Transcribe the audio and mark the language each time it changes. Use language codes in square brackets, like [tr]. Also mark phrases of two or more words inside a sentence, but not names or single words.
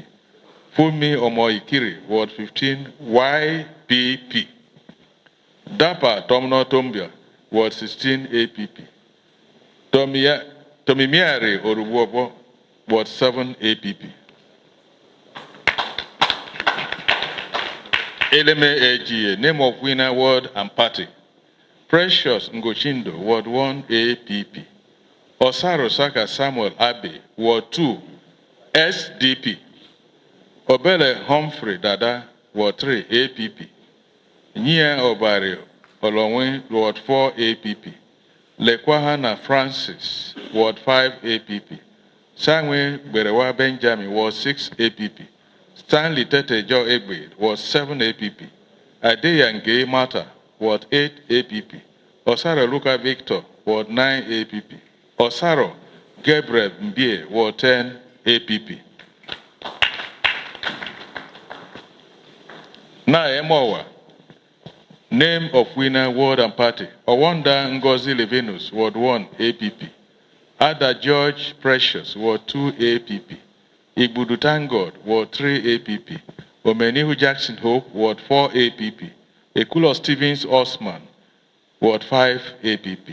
[en] Fumi Omoikiri, Ward 15 YPP. Dapa Tomno Tombia, Ward 16 APP. Tomimiari Orubobo, Ward 7 APP. Eleme AGA, name of winner, ward and party. Precious Ngochindo, Ward 1 APP. Osaro Saka Samuel Abe, Ward 2 SDP. Obele Humphrey Dada, Ward 3 APP. Nia Obari Olonwe, Ward 4 APP. Lekwahana Francis, Ward 5 APP. Sangwe Berewa Benjamin, Ward 6 APP. Stanley Tete Jo Egbe, Ward 7 APP. Adeyange Mata, Ward 8 APP. Osaro Luka Victor, Ward 9 APP. Osaro Gabriel Mbie, Ward 10 APP. Na Emowa, name of winner, ward and party. Owanda Ngozi Levinus, Ward 1 APP. Ada George Precious, Ward 2 APP. Igbudu Tangod, Ward 3 APP. Omenihu Jackson Hope, Ward 4 APP. Ekulo Stevens Osman, Ward 5 APP.